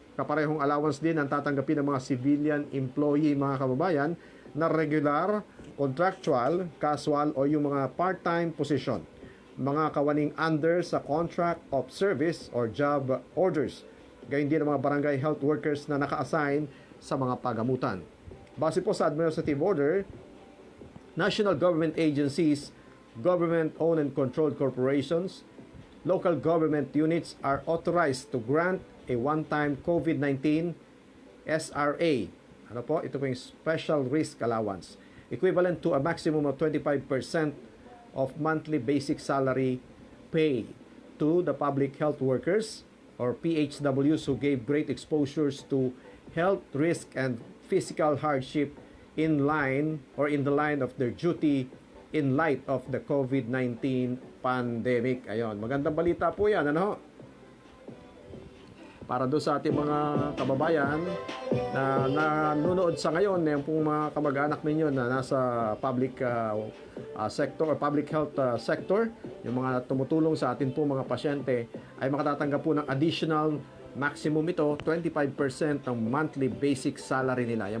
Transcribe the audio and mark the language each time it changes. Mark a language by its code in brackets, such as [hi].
[tl] Kaparehong allowance din ang tatanggapin ng mga civilian employee, mga kababayan, na regular, contractual, casual o yung mga part-time position. Mga kawaning under sa contract of service or job orders. Gayon din ang mga barangay health workers na naka-assign sa mga pagamutan. Base po sa [en] administrative order, national government agencies, government-owned and controlled corporations, local government units are authorized to grant a one-time COVID-19 SRA. [tl] Ano po? Ito po yung [en] Special Risk Allowance. Equivalent to a maximum of 25% of monthly basic salary pay to the public health workers or PHWs who gave great exposures to health risk and physical hardship in line or in the line of their duty in light of the COVID-19 pandemic. [tl] Ayon, magandang balita po yan, para doon sa ating mga kababayan na nanonood sa ngayon, yung pong mga kamag-anak ninyo na nasa public sector or public health sector, yung mga tumutulong sa atin po mga pasyente, ay makatatanggap po ng additional maximum ito, 25% ng monthly basic salary nila.